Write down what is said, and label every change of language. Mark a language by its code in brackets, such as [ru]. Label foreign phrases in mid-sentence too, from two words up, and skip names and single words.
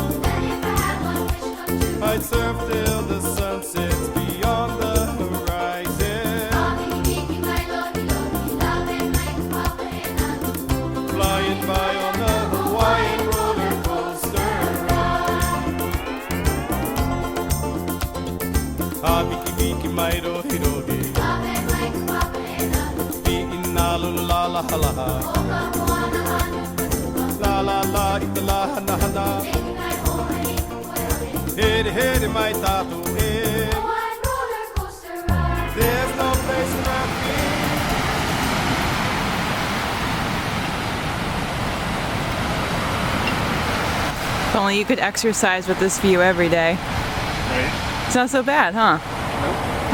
[en] I'd surf till the sun sets beyond the horizon. Flying by on the Hawaiian roller coaster ride. Miki miki mairo hiroge. La la la la la la la itala hana hana hede hede mai tatu e there's no place around me If only you could exercise with this view every day. Right? It's not so bad, huh? Nope.